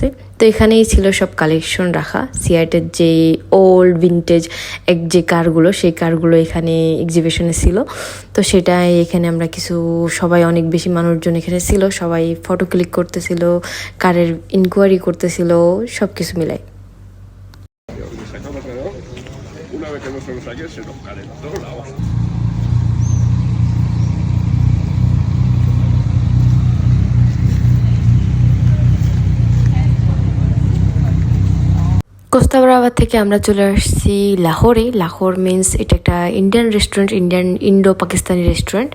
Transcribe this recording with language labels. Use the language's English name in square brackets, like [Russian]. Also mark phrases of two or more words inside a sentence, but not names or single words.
[Bangla] তো এখানেই ছিল সব কালেকশন রাখা, সিয়াটের যে [English] old vintage [Bangla] যে কারগুলো, সেই কারগুলো এখানে এক্সিবিশনে ছিল। তো সেটাই এখানে আমরা সবাই অনেক বেশি মানুষজন এখানে ছিল, সবাই [English] photo click [Bangla] করতেছিল, কারের ইনকোয়ারি করতেছিল, সব কিছু মিলাই। [Spanish] Una vez que no se los saque, se nos calentó la hoja. [Bangla] কোস্তা ব্রাভা থেকে আমরা চলে আসছি লাহোরে। লাহোর মিন্স এটা একটা [English] Indian restaurant, Indo Pakistani restaurant.